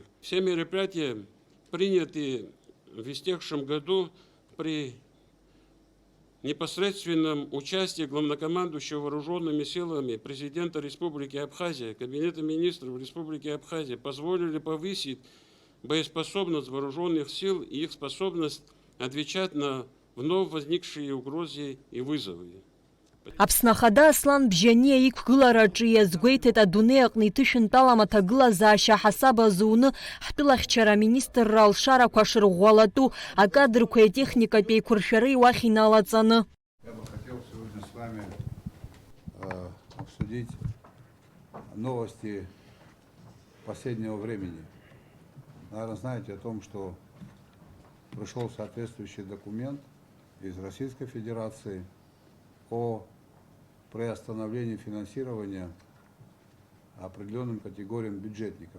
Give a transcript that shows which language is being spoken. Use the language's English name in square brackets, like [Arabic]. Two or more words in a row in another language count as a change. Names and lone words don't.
[Russian] Все мероприятия, принятые в истекшем году при непосредственном участии главнокомандующего вооруженными силами президента Республики Абхазия, Кабинета министров Республики Абхазия, позволили повысить боеспособность вооруженных сил и их способность отвечать на вновь возникшие угрозы и вызовы. [Abkhazian] Аԥсны Ахада Аслан Бжьаниа иқәгылараҿы иазгәеиҭеит адунеи аҟны иҭышәынтәалам аҭагылазаашьа ҳасаба зуны ҳтәылахьчара аминистрра алшарақәа шырӷәӷәалатәу акадрқәа атехникатә еиқәыршәареи уахь иналаҵаны. [Russian] Я бы хотел сегодня с вами обсудить новости последнего времени. Наверное, знаете о том, что пришел соответствующий документ из Российской Федерации о приостановлении финансирования определенным категориям бюджетников.